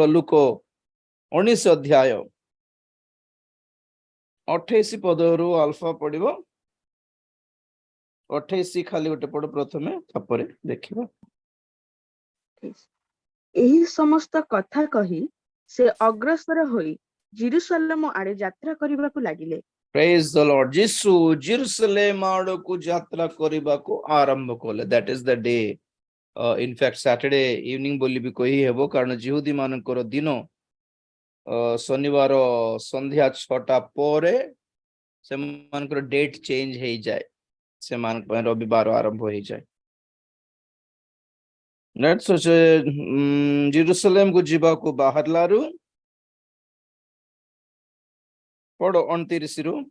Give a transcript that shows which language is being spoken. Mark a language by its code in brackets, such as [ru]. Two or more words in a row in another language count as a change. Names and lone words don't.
[or] ଲୁକ 19 ଅଧ୍ୟାୟ 28 ପଦରୁ ଆଲଫା ପଡିବ. 28 ଖାଲି ଗୋଟେ ପଦ ପ୍ରଥମେ, ତାପରେ ଦେଖିବା. ଏହି ସମସ୍ତ କଥା କହି ସେ ଅଗ୍ରସର ହୋଇ ଜେରୁସାଲେମ ଆଡେ ଯାତ୍ରା କରିବାକୁ ଲାଗିଲେ. [en] Praise the Lord. [or] ଯୀଶୁ ଜେରୁସାଲେମ ଆଡକୁ ଯାତ୍ରା କରିବାକୁ ଆରମ୍ଭ କଲେ. [en] That is the day. In fact, Saturday evening [or] ବୋଲି ବି କହି ହେବ, କାରଣ ଜିହୁଦୀ ମାନଙ୍କର ଦିନ ଶନିବାର ସନ୍ଧ୍ୟା 6ଟା ପରେ ସେମାନଙ୍କର [en] date change [or] ହେଇଯାଏ. ସେମାନଙ୍କ ପାଇଁ ରବିବାର ଆରମ୍ଭ ହେଇଯାଏ. ଜେରୁସାଲେମକୁ ଯିବାକୁ ବାହାରିଲାରୁ ପଢ 29ରୁ.